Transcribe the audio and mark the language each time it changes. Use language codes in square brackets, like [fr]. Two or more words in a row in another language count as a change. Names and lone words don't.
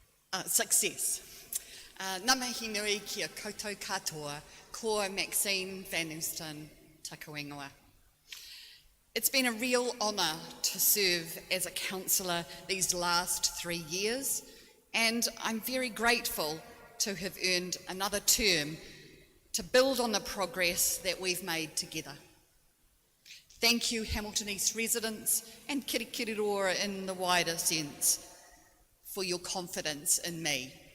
[en] success. [mi] Ngā mihi nui kia koutou katoa, ko Maxine Van Ooston, taku ingoa. [en] It's been a real honour to serve as a councillor these last 3 years, and I'm very grateful to have earned another term to build on the progress that we've made together. Thank you, Hamilton East residents and Kirikiriroa in the wider sense, for your confidence in me.